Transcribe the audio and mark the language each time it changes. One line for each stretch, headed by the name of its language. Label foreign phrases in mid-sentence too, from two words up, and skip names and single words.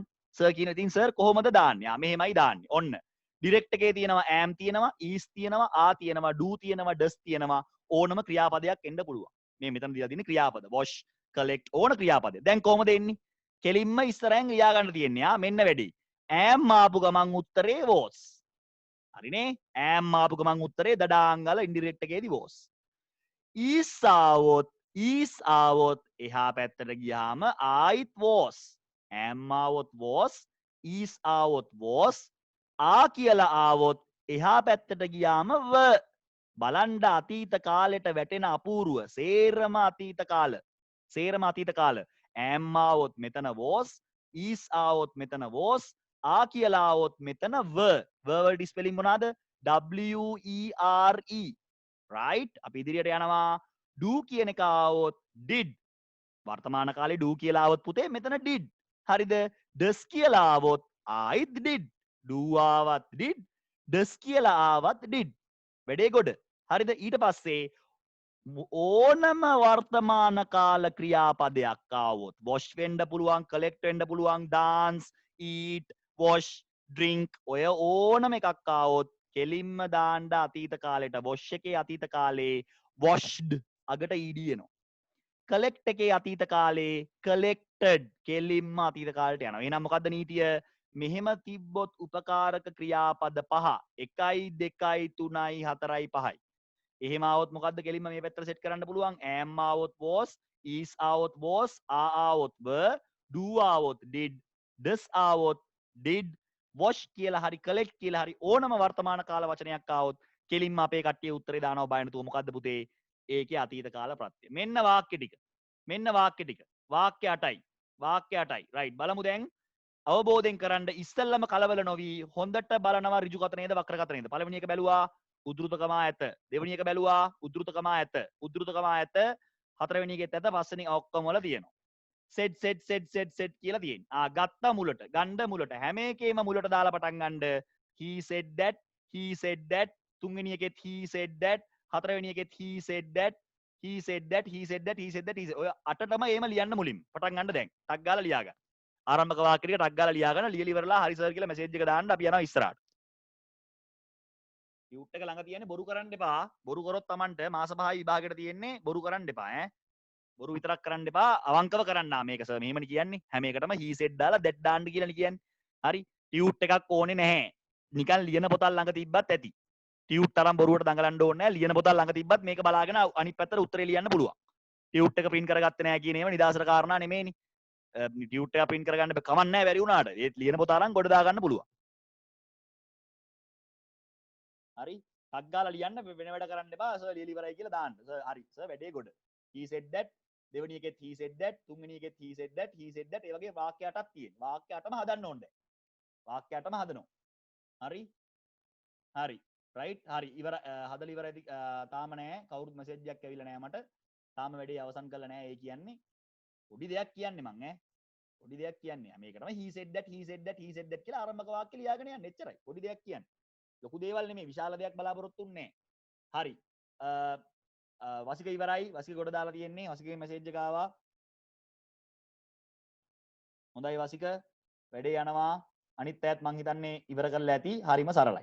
Sinhala: සර් කියන ඉතින් සර් කොහොමද දාන්නේ? මෙහෙමයි දාන්නේ. ඔන්න. ඩිරෙක්ට් එකේ තියෙනවා am තියෙනවා, is තියෙනවා, are තියෙනවා, do තියෙනවා, does තියෙනවා. ඕනම ක්‍රියාපදයක් එන්න පුළුවන්. මේ මෙතන දීලා තියෙන්නේ ක්‍රියාපද. wash, collect ඕන ක්‍රියාපදයක්. දැන් කොහොමද එන්නේ? කෙලින්ම ඉස්සරහෙන් ලියා ගන්න තියෙන්නේ. මෙන්න වැඩි. am ආපු ගමන් උත්තරේ was. හරිනේ am ආපු ගමන් උත්තරේ දඩාංගල ඉන්ඩිරෙක්ට් එකේදී was. is ආවොත් එහා පැත්තට ගියාම ආයිත් was. am ආවොත් was, is ආවොත් was, කියලා ආවොත් එහා පැත්තට ගියාම were. බලන්න අතීත කාලෙට වැටෙන අපූර්ව සේරම අතීත කාල. සේරම අතීත කාල. am ආවොත් මෙතන was, is ආවොත් මෙතන was, කියලා ආවොත් මෙතන were. were වලට ස්පෙලිං මොනවාද? W-E-R-E. right? අපි ඉදිරියට යනවා. do කියන එක ආවොත් did. වර්තමාන කාලේ do කියලා ආවොත් පුතේ මෙතන did. හරිද? does කියලා ආවොත් ආයිත් did. do ආවත් did. does කියලා ආවත් did. වැඩේ ගොඩ. හරිද? ඊට පස්සේ ඕනම වර්තමාන කාල ක්‍රියාපදයක් ආවොත් wash වෙන්න පුළුවන්, collect වෙන්න පුළුවන්,
English: dance, eat, wash, drink
Sinhala: ඔය ඕනම එකක් ආවොත් කෙලින්ම දාන්න අතීත කාලෙට. wash එකේ අතීත කාලේ washed අගට ed එනවා. collect එකේ අතීත කාලේ collected කෙලින්ම අතීත කාලයට යනවා. එහෙනම් මොකද්ද නීතිය? මෙහෙම තිබ්බොත් උපකාරක ක්‍රියාපද 5 1යි 2යි 3යි 4යි 5යි. එහෙම ආවොත් මොකද්ද කෙලින්ම මේ පැත්තට සෙට් කරන්න පුළුවන්? am ආවොත් was, is ආවොත් was, are ආවොත් were, do ආවොත් did, does ආවොත් did, wash කියලා හරි collect කියලා හරි ඕනම වර්තමාන කාල වචනයක් ආවොත් කෙලින්ම අපේ කට්ටිය උත්තරේ දානවා බය නැතුව. මොකද්ද පුතේ? ඒකේ අතීත කාල ප්‍රත්‍ය. මෙන්න වාක්‍ය ටික. මෙන්න වාක්‍ය ටික. වාක්‍ය 8යි. වාක්‍ය 8යි. රයිට් බලමු දැන්. අවබෝධයෙන් කරන්න ඉස්සෙල්ලම කලබල නොවි හොඳට බලනවා ඍජු කත නේද වක්‍ර කත නේද. පළවෙනි එක බැලුවා උද්ෘතකමා ඇත. දෙවෙනි එක බැලුවා උද්ෘතකමා ඇත. උද්ෘතකමා ඇත. හතරවෙනි එකෙත් ඇත. පස්වෙනි ඔක්කොම වල තියෙනවා. සෙට් කියලා තියෙනවා. ගත්ත මුලට, ගණ්ඩ මුලට හැම එකේම මුලට දාලා පටන් ගන්න.
English: he said that, he said that.
Sinhala: තුන්වෙනි එකෙත්
English: he said that.
Sinhala: හතරවෙනි එකෙත්
English: he said that. he said that, he said that, he said that.
Sinhala: ඔය අටටම එහෙම ලියන්න මුලින්. පටන් ගන්න දැන්. ටක් ගාලා ලියා ගන්න. ආරම්භක වාක්‍ය ටික ටක් ගාලා ලියා ගන්න. ලියලා ඉවරලා හරි සර් කියලා මෙසේජ් එක දාන්න අපි යනවා ඉස්සරහට. ටියුට් එක ළඟ තියෙන්නේ බොරු කරන්න එපා. බොරු කරොත් Tamanට මාස 5යි විභාගෙට තියෙන්නේ. බොරු කරන්න එපා ඈ. බොරු විතරක් කරන්න එපා. අවංකව කරන්න. මේක සර් මෙහෙමනේ කියන්නේ. හැම එකටම
English: he said
Sinhala: දාලා that දාන්න කියලානේ කියන්නේ. හරි. ටියුට් එකක් ඕනේ නැහැ. නිකන් ලියන පොතක් ළඟ තිබ්බත් ඇති. ටියුට් තරම් බොරුවට දඟලන්න ඕනේ නැහැ. ලියන පොතක් ළඟ තිබ්බත් මේක බලාගෙන අනිත් පැත්තට උත්තරේ ලියන්න පුළුවන්. ටියුට් එක print කරගත්තේ නැහැ කියන ඒවා නිදාසර කාරණා නෙමෙයිනේ. ටියුට් එක print කරගන්න කමක් නැහැ බැරි වුණාට. ඒ ලියන පොත අරන් ගොඩ දා ගන්න පුළුවන්. හරි. ටක් ගාලා ලියන්න වෙන වැඩ කරන්න එපා. සර් ලියලි ඉවරයි කියලා දාන්න. සර් හරි. සර් වැඩේ ගොඩ.
English: he said that.
Sinhala: දෙවෙනි එකෙත්
English: he said that.
Sinhala: තුන්වෙනි එකෙත්
English: he said that. he said that.
Sinhala: ඒ වගේ වාක්‍ය 8ක් තියෙනවා. වාක්‍ය 8ම හදන්න ඕනේ. වාක්‍ය 8ම හදනවා. හරි. හරි. රයිට්. හරි. ඉවර හදලා ඉවරයි. තාම නෑ. කවුරුත් මෙසේජ් එකක් ඇවිල්ලා නෑ මට. තාම වැඩේ අවසන් කරලා නෑ. ඒ කියන්නේ පොඩි දෙයක් කියන්නේ මං ඈ. පොඩි දෙයක් කියන්නේ. මේක තමයි
English: he said that, he said that, he said that
Sinhala: කියලා ආරම්භක වාක්‍ය ලියාගෙන යන්න. එච්චරයි. පොඩි දෙයක් කියන්නේ. ලොකු දේවල් නෙමෙයි. විශාල දෙයක් බලාපොරොත්තු වෙන්නේ නෑ. හරි. වසික ඉවරයි. වසික ගොඩ දාලා තියෙන්නේ. වසිකේ මෙසේජ් එක ආවා. හොඳයි වසික. වැඩේ යනවා. අනිත් අයත් මං හිතන්නේ ඉවර කරලා ඇති. හරිම සරලයි.